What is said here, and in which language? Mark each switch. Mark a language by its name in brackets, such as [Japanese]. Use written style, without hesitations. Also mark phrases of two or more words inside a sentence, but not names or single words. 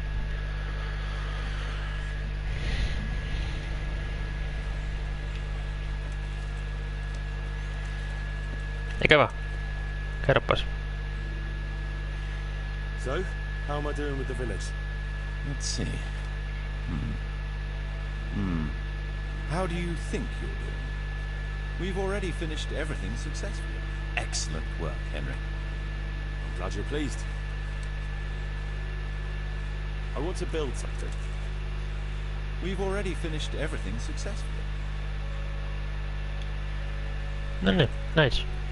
[Finnish] Eikä vaan? Kerropas. [English] So, how am I doing with the village? Let's see. How do you think you're doing? We've already finished everything successfully. Excellent work, Henry. I'm glad you're pleased. I want to build something. We've already finished everything successfully. [Finnish] No niin, nice.